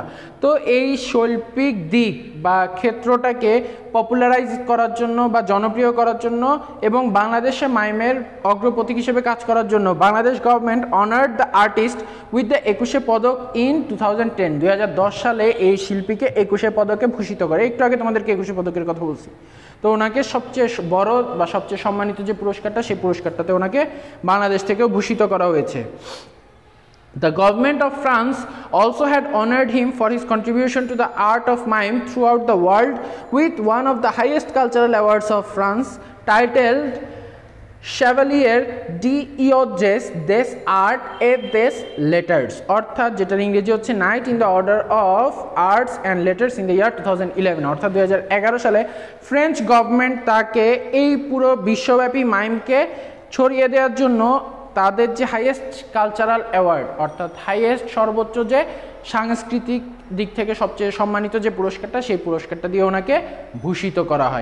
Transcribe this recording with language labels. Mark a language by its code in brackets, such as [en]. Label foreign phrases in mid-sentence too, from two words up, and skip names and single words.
[bn] তো এই শৈল্পিক দিক বা ক্ষেত্রটাকে পপুলারাইজ করার জন্য বা জনপ্রিয় করার জন্য এবং বাংলাদেশে মাইমের অগ্রপথিক হিসেবে কাজ করার জন্য বাংলাদেশ [en] government honored the artist with the 21শে পদক in 2010। [bn] 2010 সালে এই শিল্পীকে 21শে পদকে ভূষিত করে। একটু আগে তোমাদেরকে 21শে পদকের কথা বলছি। তো ওনাকে সবচেয়ে বড় বা সবচেয়ে সম্মানিত যে পুরস্কারটা, সেই পুরস্কারটাতে ওনাকে বাংলাদেশ থেকেও ভূষিত করা হয়েছে। [en] The government of France also had honored him for his contribution to the art of mime throughout the world with one of the highest cultural awards of France, titled Chevalier d'Eauges des Arts et des Letters, অর্থাৎ যেটার ইংরেজি হচ্ছে Knight in the Order of Arts and Letters in the year 2011. [bn] অর্থাৎ 2011 সালে [en] French government [bn] তাকে এই পুরো বিশ্বব্যাপী মাইমকে ছড়িয়ে দেওয়ার জন্য তাদের যে [en] highest cultural award, [bn] অর্থাৎ হাইয়েস্ট সর্বোচ্চ যে সাংস্কৃতিক দিক থেকে সবচেয়ে সম্মানিত যে পুরস্কারটা, সেই পুরস্কারটা দিয়ে ওনাকে ভূষিত করা হয়।